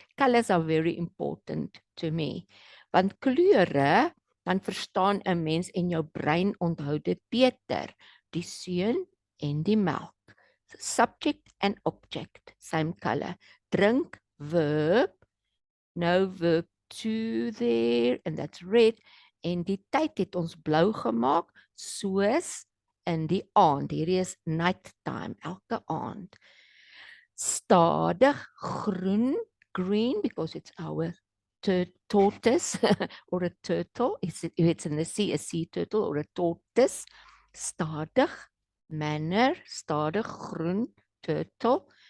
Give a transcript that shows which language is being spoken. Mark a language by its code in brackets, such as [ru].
[en] Colors are very important to me. [af] Want kleure, dan verstaan 'n mens en jou brein onthou dit beter. Die seun en die melk. [en] Subject and object, same color. Drink, verb, no verb 2 there, and that's red. [af] En die tyd het ons blou gemaak, soos in die aand. Hierdie is night time, elke aand. [en] Stadig, groen, green, because it's our tortoise or a turtle. If it's in the sea, a sea turtle or a tortoise. Stadig, manner, stadig, groen, turtle.